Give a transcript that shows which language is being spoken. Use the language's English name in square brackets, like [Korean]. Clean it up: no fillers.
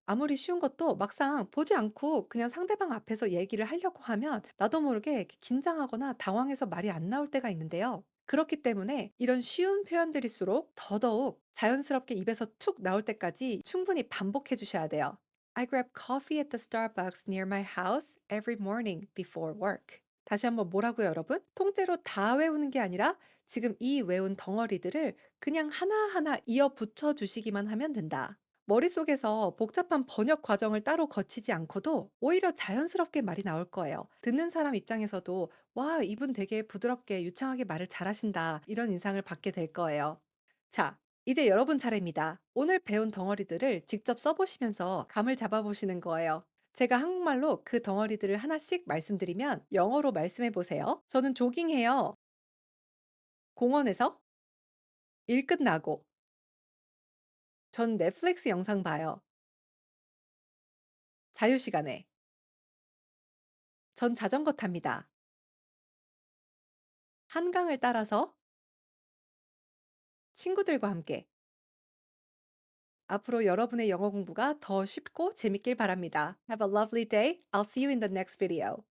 [Korean] 아무리 쉬운 것도 막상 보지 않고 그냥 상대방 앞에서 얘기를 하려고 하면 나도 모르게 이렇게 긴장하거나 당황해서 말이 안 나올 때가 있는데요. 그렇기 때문에 이런 쉬운 표현들일수록 더더욱 자연스럽게 입에서 툭 나올 때까지 충분히 반복해 주셔야 돼요. [English] I grab coffee at the Starbucks near my house every morning before work. [Korean] 다시 한번 뭐라고요, 여러분? 통째로 다 외우는 게 아니라 지금 이 외운 덩어리들을 그냥 하나하나 이어 붙여 주시기만 하면 된다. 머릿속에서 복잡한 번역 과정을 따로 거치지 않고도 오히려 자연스럽게 말이 나올 거예요. 듣는 사람 입장에서도 와, 이분 되게 부드럽게 유창하게 말을 잘하신다. 이런 인상을 받게 될 거예요. 자, 이제 여러분 차례입니다. 오늘 배운 덩어리들을 직접 써보시면서 감을 잡아보시는 거예요. 제가 한국말로 그 덩어리들을 하나씩 말씀드리면 영어로 말씀해 보세요. 저는 조깅해요. 공원에서 일 끝나고. 전 넷플릭스 영상 봐요. 자유시간에. 전 자전거 탑니다. 한강을 따라서 친구들과 함께. 앞으로 여러분의 영어 공부가 더 쉽고 재밌길 바랍니다. [English] Have a lovely day. I'll see you in the next video.